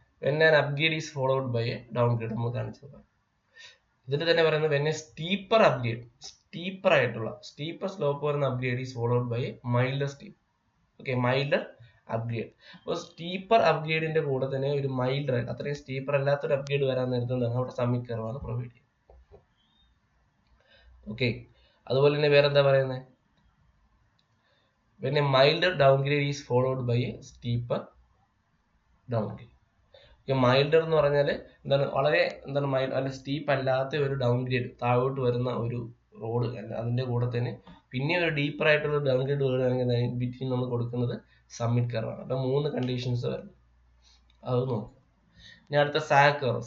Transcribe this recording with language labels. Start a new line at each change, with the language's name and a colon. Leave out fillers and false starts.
English: when an upgrade is followed by a downgrade
Malayalam: നമ്മൾ കാണിച്ചത്. ഇതിൽ തന്നെ പറയുന്നത്
English: When a steeper upgrade, steeper ആയിട്ടുള്ള steeper slope വരുന്ന upgrade is followed by a milder steep.
Malayalam: Okay, milder upgrade. അപ്പോൾ steeper അപ്ഗ്രേഡിന്റെ കൂടെ തന്നെ ഒരു മൈൽഡർ ആയിട്ട് അത്രയും സ്റ്റീപ്പർ അല്ലാത്തൊരു അപ്ഗ്രേഡ് വരാൻ നേരത്തുകൊണ്ടാണ് അവിടെ സബ്മിറ്റ് കർവാണ് പ്രൊവൈഡ് ചെയ്യുന്നത്. ഓക്കെ, അതുപോലെ തന്നെ വേറെ എന്താ പറയുന്നത്?
English: when a milder downgrade is followed by a steeper downgrade.
Malayalam: Milder എന്ന് പറഞ്ഞാൽ എന്താണ്? വളരെ എന്താണ് അല്ല സ്റ്റീപ്പ് അല്ലാത്ത ഒരു ഡൗൺഗ്രേഡ്, താഴോട്ട് വരുന്ന ഒരു റോഡ് അല്ല, അതിന്റെ കൂടെ തന്നെ പിന്നെ ഒരു ഡീപ്പർ ആയിട്ടുള്ള ഡൗൺഗ്രേഡ് വരികയാണെങ്കിൽ ബിറ്റ്വീൻ നമ്മൾ കൊടുക്കുന്നത് സബ്മിറ്റ് കർവാണ്. അപ്പൊ 3 കണ്ടീഷൻസ് വരുന്നത്, അത് നോക്കും. ഇനി അടുത്ത സാഗ് കർവ്.